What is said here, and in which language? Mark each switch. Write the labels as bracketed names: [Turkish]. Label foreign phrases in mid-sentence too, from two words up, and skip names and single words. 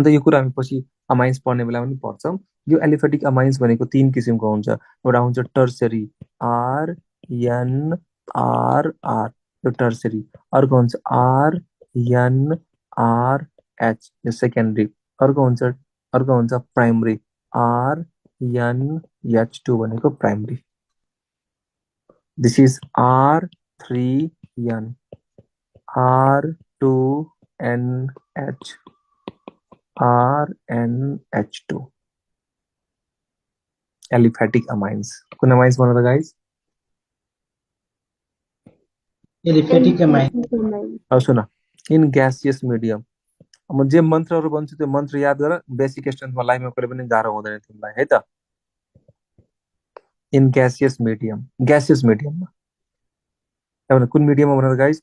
[Nepali] यो कुरा हामी पछि अमाइन्स पढ्ने बेलामा पनि पढ्छौँ। यो [English] aliphatic amines [Nepali] भनेको 3 किसिमको हुन्छ। एउटा हुन्छ टर्सरी, RNRR, यो टर्सरी। अर्को हुन्छ RNRH, यो सेकेन्डरी। अर्को हुन्छ प्राइमरी, RNH2 भनेको प्राइमरी। [English] this is R3N, R2NH, RNH2 aliphatic amines. [Nepali] कुन अमाइन्स भन त गाइज? [English] aliphatic amine. [Nepali] अब सुन, [English] in gaseous medium. [Nepali] म जे मन्त्रहरू भन्छु त्यो मन्त्र याद गर। [English] basic strengthमा [Nepali] लाइफमा कहिले पनि गाह्रो हुँदैन तिमीलाई है त। [English] in gaseous medium, gaseous mediumमा [Nepali] कुन मिडियममा भन गाइज?